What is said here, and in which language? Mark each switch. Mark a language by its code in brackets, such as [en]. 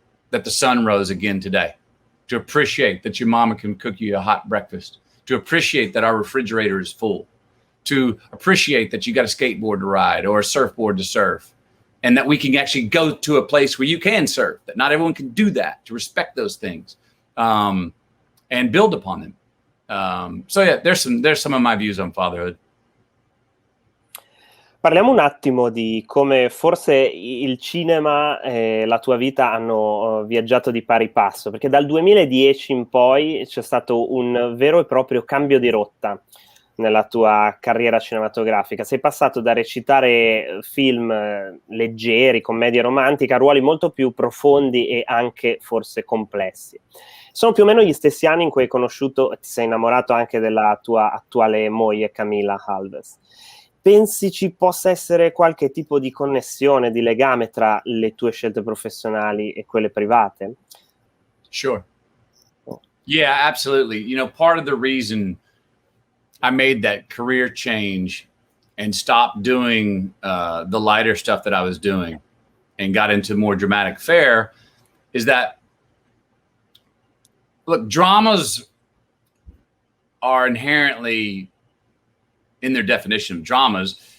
[en] that the sun rose again today, to appreciate that your mama can cook you a hot breakfast, to appreciate that our refrigerator is full, to appreciate that you got a skateboard to ride or a surfboard to surf, and that we can actually go to a place where you can surf, that not everyone can do that, to respect those things, and build upon them. So yeah, there's some of my views on fatherhood. [it] Parliamo un attimo di come forse il cinema e la tua vita hanno viaggiato di pari passo, perché dal 2010 in poi c'è stato un vero e proprio cambio di rotta nella tua carriera cinematografica. Sei passato da recitare film leggeri, commedie romantiche, a ruoli molto più profondi e anche forse complessi. Sono più o meno gli stessi anni in cui hai conosciuto e ti sei innamorato anche della tua attuale moglie Camilla Alves. Pensi ci possa essere qualche tipo di connessione, di legame tra le tue scelte professionali e quelle private? [en] Sure. Yeah, absolutely. Part of the reason I made that career change and stopped doing the lighter stuff that I was doing and got into more dramatic fare is that, look, dramas are inherently, in their definition of dramas,